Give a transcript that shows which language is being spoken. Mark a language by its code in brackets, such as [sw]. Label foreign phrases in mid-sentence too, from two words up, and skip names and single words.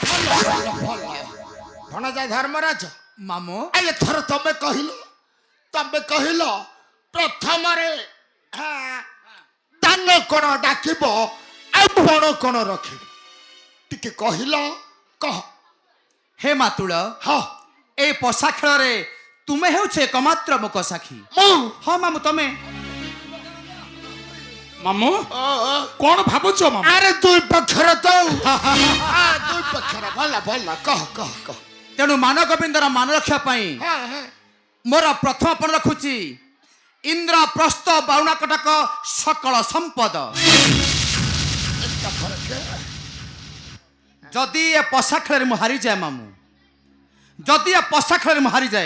[or] ଭଣଜା ଧର୍ମରାଜ ମାମୁ ଏଥର ତମେ କହିଲ ପ୍ରଥମରେ ଦାନ କଣ ଡାକିବ ଆଉ ପଣ କଣ ରଖିବ ଟିକେ କହିଲ କହ ହେ ମାତୁଳ ହଁ ଏଇ ପଶା খেଳରେ ତୁମେ ହେଉଛ ଏକମାତ୍ର ମୁକ ସାକ୍ଷୀ ମୁଁ ହଁ ମାମୁ ତମେ ମାମୁ କଣ ଭାବୁଛ ମାମୁ ଆରେ ଦୁଇ ପକ୍ଷର ତ ଦୁଇ ପକ୍ଷର ଭଲ ଭଲ କହ କହ କହ ତେଣୁ ମାନଗୋବିନ୍ଦର ମାନ ରକ୍ଷା ପାଇଁ ମୋର ପ୍ରଥମ ପଣ ରଖୁଛି ଇନ୍ଦ୍ରପ୍ରସ୍ଥ ବାରୁଣା କଟକ ସକଳ ସମ୍ପଦ ଯଦି ଏ ପଶା ଖେଳରେ ମୁଁ ହାରିଯାଏ ମାମୁ ଯଦି ଏ ପଶା ଖେଳରେ ମୁଁ ହାରିଯାଏ